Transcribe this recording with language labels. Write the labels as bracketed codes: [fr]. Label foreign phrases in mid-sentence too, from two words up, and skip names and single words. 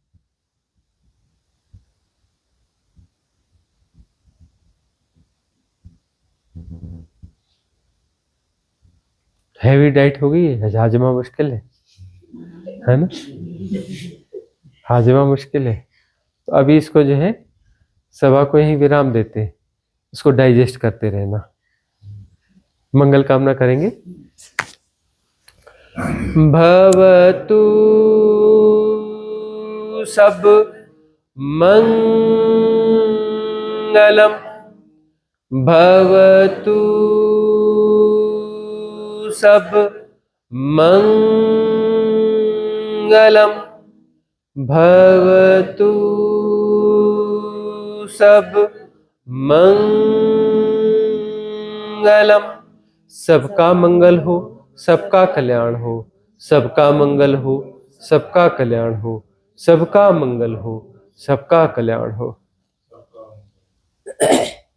[en] heavy diet [hi] हो गई है, हाजमा मुश्किल है ना, हाजमा मुश्किल है। तो अभी इसको जो है सभा को यही विराम देते हैं, इसको डाइजेस्ट करते रहना। मंगल कामना करेंगे। [sa] भवतु सब मंगलम, भवतु सब मंगलम, भवतु सब मंगलम। [hi] सबका मंगल हो, सबका कल्याण हो, सबका मंगल हो, सबका कल्याण हो, सबका मंगल हो, सबका कल्याण हो।